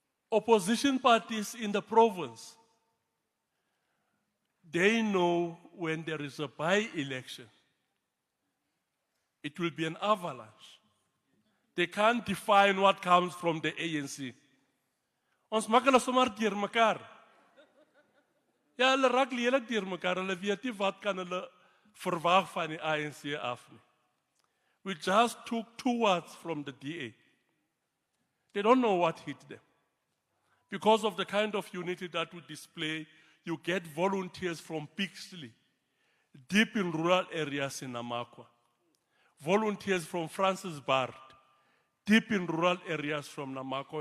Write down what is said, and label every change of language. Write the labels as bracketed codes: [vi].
[en] Opposition parties in the province, they know when there is a by-election, it will be an avalanche. They can't define what comes from the ANC. [af] Ons maak hulle sommer deur mekaar. Ja, hulle raak lelik deur mekaar. Hulle weet nie wat kan hulle verwag van die ANC af nie. [en] We just took 2 words from the DA. They don't know what hit them. Because of the kind of unity that we display, you get volunteers from Pixley, deep in rural areas in Namakwa. Volunteers from Francis Bard, deep in rural areas from Namakwa.